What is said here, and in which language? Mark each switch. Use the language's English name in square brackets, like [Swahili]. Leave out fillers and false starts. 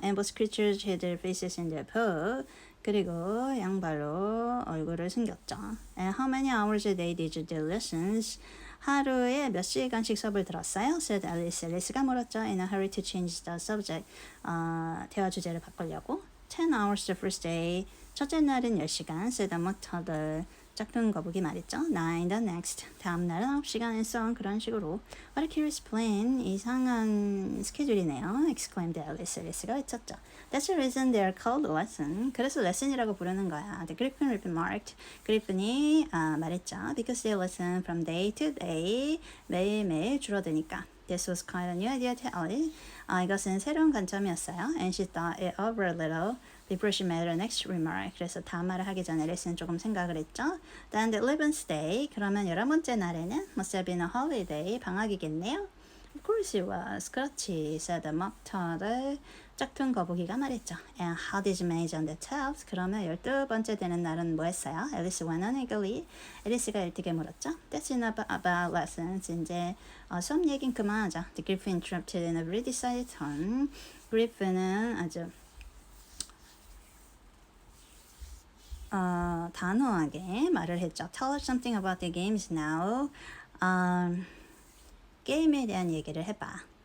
[English] And both creatures hid their faces in their paw. [Korean] 그리고 양발로 얼굴을 숨겼죠. [English] And how many hours a day did you do lessons? [Korean] 하루에 몇 시간씩 수업을 들었어요? [English] said Alice. [Korean] 앨리스가 물었죠. [English] In a hurry to change the subject. [Korean] 대화 주제를 바꾸려고. [English] 10 hours the first day. [Korean] 첫째 날은 10시간. [English] said the mock turtle. [Korean] 짝퉁 거북이 말했죠. [English] 9 the next. [Korean] 다음 날은 9시간. [English] and so on. [Korean] 그런 식으로. [English] What a curious plan. [Korean] 이상한 스케줄이네요. [English] exclaimed Alice. [Korean] 앨리스가 외쳤죠. [English] That's the reason they are called lesson. [Korean] 그래서 lesson이라고 부르는 거야. [English] The griffin remarked. [Korean] 그리핀이 말했죠. [English] Because they listen from day to day. [Korean] 매일매일 줄어드니까. [English] This was quite a new idea to Alice. [Korean] 이것은 새로운 관점이었어요. [English] And she thought it over a little. before she made her next remark. [Korean] 그래서 다음 말을 하기 전에 앨리스는 조금 생각을 했죠. [English] Then the 11th day, [Korean] 그러면 11번째 날에는 [English] must have been a holiday, [Korean] 방학이겠네요. [English] Of course it was. [Korean] 그렇지, [English] said the mock turtle. [Korean] 짝퉁 거북이가 말했죠. [English] And how did you manage on the 12th? [Korean] 그러면 12번째 되는 날은 뭐 했어요? [English] Alice went on eagerly. [Korean] 앨리스가 일찍이 물었죠. [English] That's enough about lessons. [Korean] 이제 수업 얘긴 그만하자. [English] The Griffin interrupted in a very decided tone. [Korean] 그리핀은 아주 단호하게 말을 했죠. [English] Tell us something about the games now. [Korean] 게임에 대한 얘기를 해봐.